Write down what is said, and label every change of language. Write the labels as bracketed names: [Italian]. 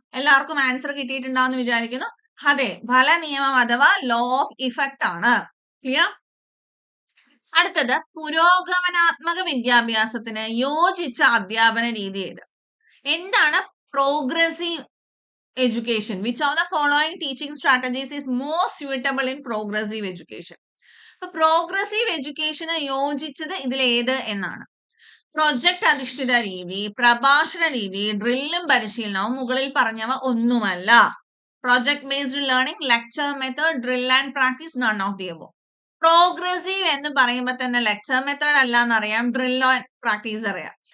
[Malayalam] എല്ലാവർക്കും ആൻസർ കിട്ടിയിട്ടുണ്ടാവുമെന്ന് വിചാരിക്കുന്നു. അതെ, ഫല നിയമം അഥവാ ലോ ഓഫ് ഇഫക്റ്റ് ആണ്. ക്ലിയർ? അടുത്തത് പുരോഗമനാത്മക വിദ്യാഭ്യാസത്തിന് യോജിച്ച അധ്യാപന രീതി ഏത്? [English] എന്താണ് progressive education? Which of the following teaching strategies is more suitable in progressive education? [Malayalam] അപ്പൊ പ്രോഗ്രസീവ് എഡ്യൂക്കേഷന് യോജിച്ചത് ഇതിൽ ഏത് എന്നാണ്. പ്രൊജക്ട് അധിഷ്ഠിത രീതി, പ്രഭാഷണ രീതി, ഡ്രില്ലും പരിശീലനവും മുകളിൽ പറഞ്ഞവ ഒന്നുമല്ല. [English] Project based learning, lecture method, drill and practice, none of the above. [Malayalam] Progressive എന്ന് പറയുമ്പോൾ തന്നെ ലെക്ചർ മെത്തേഡ് അല്ല എന്നറിയാം, ഡ്രിൽ ആൻഡ് പ്രാക്ടീസ് അറിയാം.